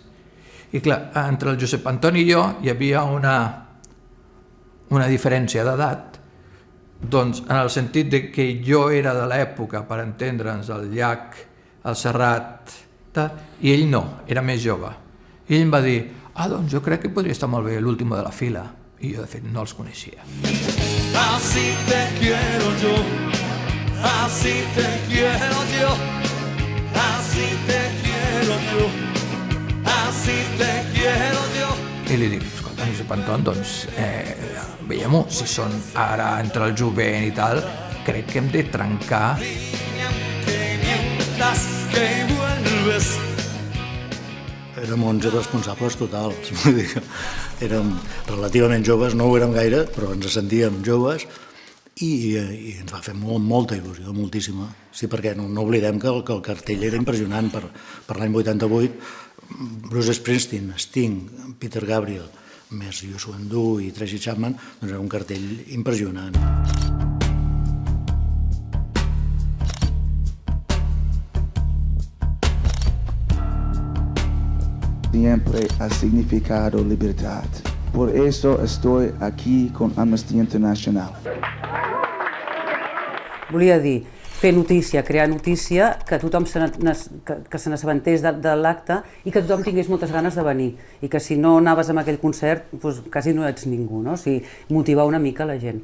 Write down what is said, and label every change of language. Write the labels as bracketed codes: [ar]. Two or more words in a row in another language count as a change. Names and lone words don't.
[ca] I clar, entre el Josep Anton i jo hi havia una diferència d'edat, doncs en el sentit de que jo era de l'època, per entendre'ns, el Llach, el Serrat, i ell no, era més jove. I ell em va dir, doncs jo crec que podria estar molt bé l'último de la fila. I jo, de fet, no els coneixia. [es] Así te quiero yo, así te quiero yo, así te quiero yo, así te quiero yo. [ca] I li dic, escolta, Josep Anton, doncs, veiem-ho, si són ara entre el jovent i tal, crec que hem de trencar. Érem 11 responsables totals, vull dir que érem relativament joves, no ho érem gaire, però ens sentíem joves i ens va fer molta il·lusió, moltíssima. Sí, perquè no oblidem que el cartell era impressionant per l'any 88. Bruce Springsteen, Sting, Peter Gabriel, més Youssou N'Dour i Tracy Chapman, doncs era un cartell impressionant. [es] Siempre ha significado libertad. Por eso estoy aquí con Amnesty International. [ca] Volia dir, fer notícia, crear notícia, que tothom se n'assabentés de l'acte i que tothom tingués moltes ganes de venir. I que si no anaves a aquell concert, doncs quasi no ets ningú, no? O sigui, motivar una mica la gent.